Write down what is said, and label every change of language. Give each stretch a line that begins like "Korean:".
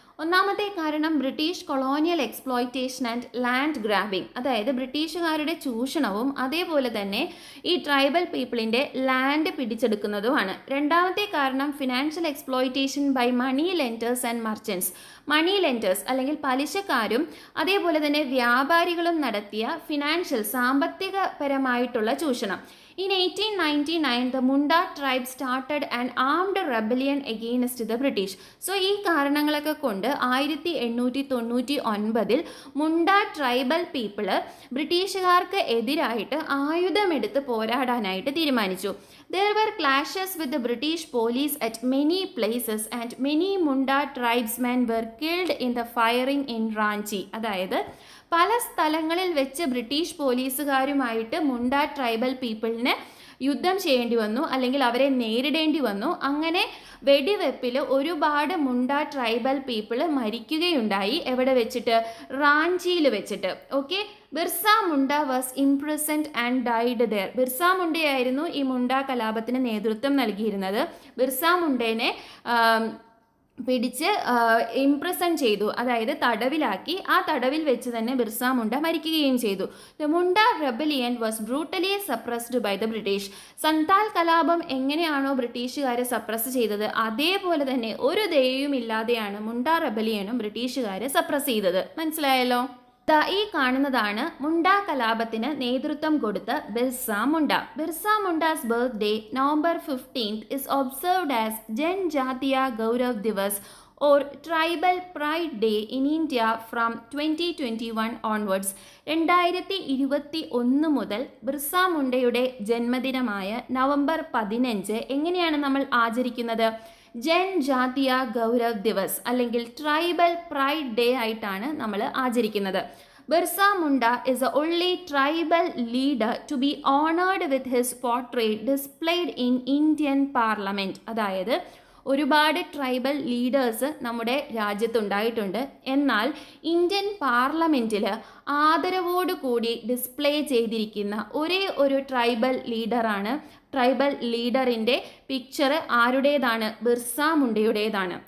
Malayalam: ഒന്നാമത്തെ കാരണം
English: British colonial exploitation and land grabbing,
Malayalam: അതായത് ബ്രിട്ടീഷുകാരുടെ ചൂഷണവും അതേപോലെ തന്നെ ഈ ട്രൈബൽ പീപ്പിളിൻ്റെ ലാൻഡ് പിടിച്ചെടുക്കുന്നതുമാണ്. രണ്ടാമത്തെ കാരണം
English: Financial exploitation by money lenders and merchants.
Malayalam: Money lenders അല്ലെങ്കിൽ പലിശക്കാരും അതേപോലെ തന്നെ വ്യാപാരികളും നടത്തിയ ഫിനാൻഷ്യൽ സാമ്പത്തികപരമായിട്ടുള്ള ചൂഷണം.
English: In 1899, the Munda tribe started an armed rebellion against the British.
Malayalam: So, ഈ കാരണങ്ങളൊക്കെ കൊണ്ട് 1899 മുണ്ട ട്രൈബൽ പീപ്പിള് ബ്രിട്ടീഷുകാർക്ക് എതിരായിട്ട് ആയുധമെടുത്ത് പോരാടാനായിട്ട് തീരുമാനിച്ചു.
English: There were clashes with the British police at many places and many Munda tribesmen were killed in the firing in Ranchi.
Malayalam: അതായത് പല സ്ഥലങ്ങളിൽ വെച്ച് British പോലീസുകാരുമായിട്ട് മുണ്ട tribal പീപ്പിളിന് യുദ്ധം ചെയ്യേണ്ടി വന്നു, അല്ലെങ്കിൽ അവരെ നേരിടേണ്ടി വന്നു. അങ്ങനെ വെടിവെപ്പിൽ ഒരുപാട് മുണ്ട ട്രൈബൽ പീപ്പിൾ മരിക്കുകയുണ്ടായി. എവിടെ വെച്ചിട്ട്? റാഞ്ചിയിൽ വെച്ചിട്ട്.
English: Okay, Birsa Munda was imprisoned and died there.
Malayalam: Birsa മുണ്ടയായിരുന്നു ഈ മുണ്ട കലാപത്തിന് നേതൃത്വം നൽകിയിരുന്നത്. ബിർസ മുണ്ടേനെ പിടിച്ച് ഇംപ്രസൺ ചെയ്തു, അതായത് തടവിലാക്കി. ആ തടവിൽ വെച്ച് തന്നെ ബിർസ മുണ്ട മരിക്കുകയും ചെയ്തു.
English: The Munda rebellion was brutally suppressed by the British.
Malayalam: Santal കലാപം എങ്ങനെയാണോ ബ്രിട്ടീഷുകാരെ സപ്രസ് ചെയ്തത്, അതേപോലെ തന്നെ ഒരു ദയയും ഇല്ലാതെയാണ് മുണ്ട റെബലിയനും ബ്രിട്ടീഷുകാരെ സപ്രസ് ചെയ്തത്. മനസ്സിലായല്ലോ? ഈ കാണുന്നതാണ് മുണ്ട കലാപത്തിന് നേതൃത്വം കൊടുത്ത Birsa Munda.
English: Birsa Munda's birthday November 15th is observed as Janjatiya Gaurav Divas or Tribal Pride Day in India from 2021 onwards.
Malayalam: 2021 മുതൽ ബിർസ മുണ്ടയുടെ ജന്മദിനമായ നവംബർ 15 എങ്ങനെയാണ് നമ്മൾ ആചരിക്കുന്നത്? ജൻജാതീയ ഗൗരവ് ദിവസ് അല്ലെങ്കിൽ ട്രൈബൽ പ്രൈഡ് ഡേ ആയിട്ടാണ് നമ്മൾ ആചരിക്കുന്നത്.
English: Birsa Munda is the only tribal leader to be honored with his portrait displayed in Indian Parliament.
Malayalam: അതായത് ഒരുപാട് ട്രൈബൽ ലീഡേഴ്സ് നമ്മുടെ രാജ്യത്തുണ്ടായിട്ടുണ്ട്. എന്നാൽ ഇന്ത്യൻ പാർലമെൻറ്റിൽ ആദരവോടുകൂടി ഡിസ്പ്ലേ ചെയ്തിരിക്കുന്ന ഒരേ ഒരു ട്രൈബൽ ലീഡറാണ്. ട്രൈബൽ ലീഡറിൻ്റെ പിക്ചർ ആരുടേതാണ്? ബിർസ മുണ്ടയുടേതാണ്.